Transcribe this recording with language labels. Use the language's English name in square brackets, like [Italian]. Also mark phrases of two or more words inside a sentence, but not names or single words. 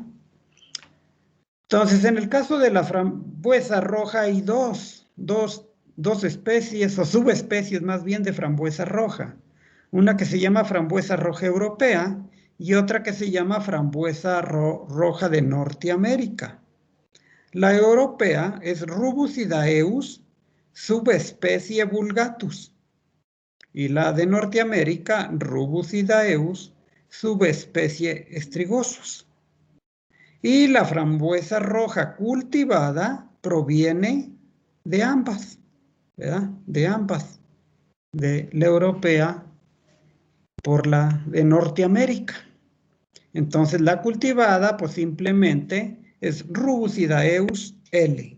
[Spanish] Entonces, en el caso de la frambuesa roja hay dos especies o subespecies más bien de frambuesa roja. Una que se llama frambuesa roja europea y otra que se llama frambuesa roja de Norteamérica. La europea es Rubus idaeus, subespecie vulgatus. Y la de Norteamérica, Rubus idaeus, subespecie strigosus. Y la frambuesa roja cultivada proviene de ambas, ¿verdad? De ambas, de la europea por la de Norteamérica. Entonces la cultivada pues simplemente es Rubus idaeus L.